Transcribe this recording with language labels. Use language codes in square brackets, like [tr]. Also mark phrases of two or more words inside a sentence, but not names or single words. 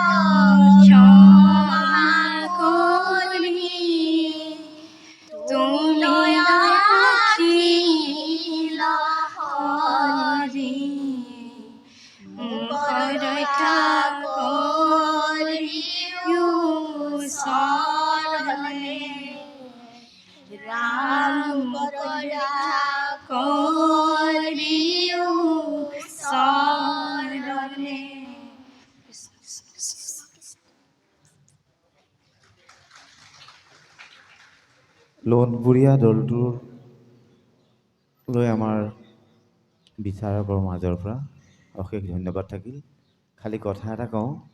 [as] ক্ষমা করি তুমি রাখিল হরি মুখরক্ষা করিও শরণে রাম মুখরক্ষা করিও শরণে লোণপুৰীয়া দলটোৰ লৈ আমাৰ বিচাৰকৰ মাজৰ পৰা অশেষ ধন্যবাদ থাকিল খালি কথা এটা কওঁ